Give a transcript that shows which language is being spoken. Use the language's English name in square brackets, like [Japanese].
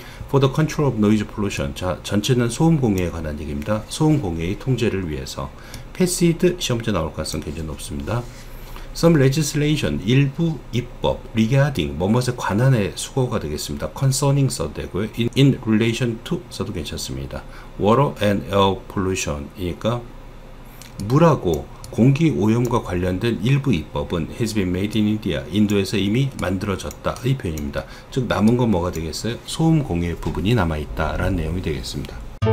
[English] For the control of noise pollution. [Korean] 자, 전체는 소음 공해에 관한 얘기입니다. 소음 공해의 통제를 위해서. passed 시험문제 나올 가능성이 굉장히 높습니다. [English] Some legislation [Korean] 일부 입법 [English] regarding [Korean] 뭐뭇에 관한의 수거가 되겠습니다. concerning 써도 되고요. [English] in relation to [Korean] 써도 괜찮습니다. [English] water and air pollution [Korean] 이니까 물하고 공기 오염과 관련된 일부 입법은 [English] has been made in India. [Korean] 인도에서 이미 만들어졌다 이 표현입니다. 즉 남은 건 뭐가 되겠어요? 소음 공해 부분이 남아있다 라는 내용이 되겠습니다.